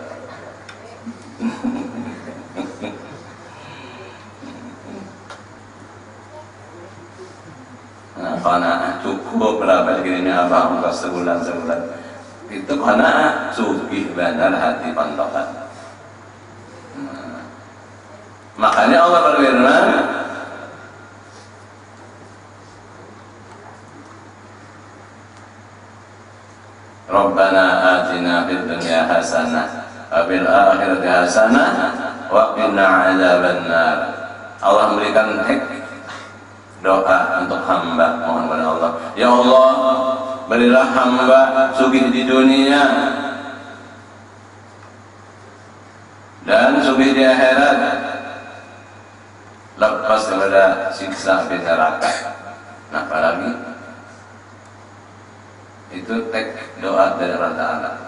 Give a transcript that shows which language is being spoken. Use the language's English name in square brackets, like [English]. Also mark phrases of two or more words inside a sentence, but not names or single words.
[Banjar] Nah, qanaah cukup berapa dikirimi abang untuk sebulan itu qanaah sugih benar hati pantokan. Makanya Allah berfirman, [Arabic] ربنا آتنا في الدنيا حسنة وفي الآخرة حسنة وقنا عذاب النار. [Banjar] Allah memberikan doa untuk hamba, mohon kepada Allah, ya Allah, berilah hamba sugih di dunia dan sugih di akhirat, lepas daripada siksa api neraka. Nah, apalagi itu doa dari Allah Ta'ala.